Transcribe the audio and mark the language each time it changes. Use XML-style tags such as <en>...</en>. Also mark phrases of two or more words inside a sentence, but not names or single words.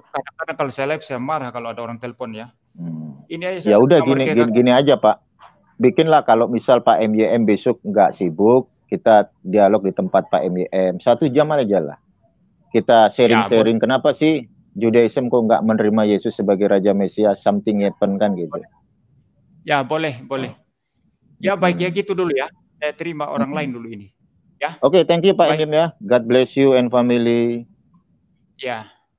<id>Kadang-kadang kalau saya live saya marah kalau ada orang telepon ya. Ini aja. Ya udah gini aja Pak. Bikinlah kalau misal Pak MYM besok nggak sibuk, kita dialog di tempat Pak MYM 1 jam aja lah. Kita sharing-sharing kenapa sih Judaism kok nggak menerima Yesus sebagai Raja Mesias,</id> <en>something happen</en> <id>kan gitu. Ya boleh. Ya baik ya gitu dulu ya. Saya terima orang lain dulu ini. Ya. Oke,</id> <en>thank you Pak Emim ya. God bless you and family.</en> <id>Ya.</id>